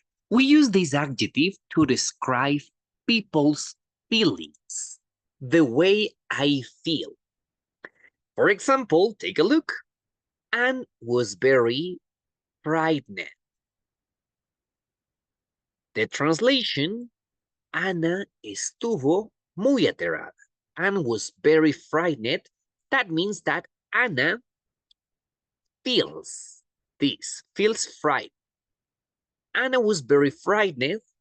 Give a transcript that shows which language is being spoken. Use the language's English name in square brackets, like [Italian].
[English] We use this adjective to describe people's feelings, the way I feel. For example, take a look. Anne was very frightened. The translation, [Spanish] Ana estuvo muy aterrada. [English] Anne was very frightened. That means that Anna feels this, feels fright. Anna was very frightened.